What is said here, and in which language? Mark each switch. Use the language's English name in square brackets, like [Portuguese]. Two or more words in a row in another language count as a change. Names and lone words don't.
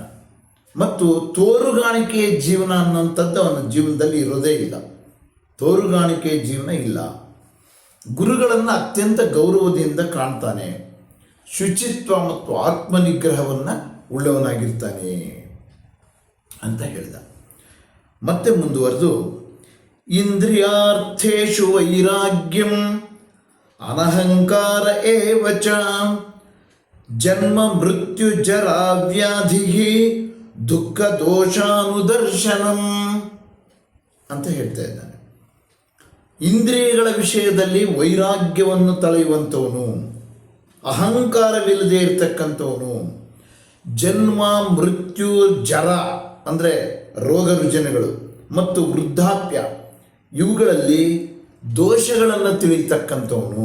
[Kannada] ಮತ್ತು ತೋರುಗಾಣಿಕೆಯ ಜೀವನ ಅನ್ನೋಂಥದ್ದು ಅವನ ಜೀವನದಲ್ಲಿ ಇರೋದೇ ಇಲ್ಲ, ತೋರುಗಾಣಿಕೆಯ ಜೀವನ ಇಲ್ಲ. ಗುರುಗಳನ್ನು ಅತ್ಯಂತ ಗೌರವದಿಂದ ಕಾಣ್ತಾನೆ, ಶುಚಿತ್ವ ಮತ್ತು ಆತ್ಮನಿಗ್ರಹವನ್ನು ಉಳ್ಳವನಾಗಿರ್ತಾನೆ ಅಂತ ಹೇಳಿದ. ಮತ್ತೆ ಮುಂದುವರೆದು [Sanskrit] ಇಂದ್ರಿಯಾರ್ಥೇಷು ವೈರಾಗ್ಯಂ ಅನಹಂಕಾರ ಏವಚ ಜನ್ಮ ಮೃತ್ಯು ಜರಾ ವ್ಯಾಧಿ ದುಃಖ ದೋಷಾನುದರ್ಶನಂ [Kannada] ಅಂತ ಹೇಳ್ತಾ ಇದ್ದಾನೆ. ಇಂದ್ರಿಯಗಳ ವಿಷಯದಲ್ಲಿ ವೈರಾಗ್ಯವನ್ನು ತಳೆಯುವಂಥವನು, ಅಹಂಕಾರವಿಲ್ಲದೆ ಇರತಕ್ಕಂಥವನು, ಜನ್ಮ ಮೃತ್ಯು ಜರ ಅಂದರೆ ರೋಗ ರುಜಿನಗಳು ಮತ್ತು ವೃದ್ಧಾಪ್ಯ ಇವುಗಳಲ್ಲಿ ದೋಷಗಳನ್ನು ತಿಳಿಯತಕ್ಕಂಥವನು.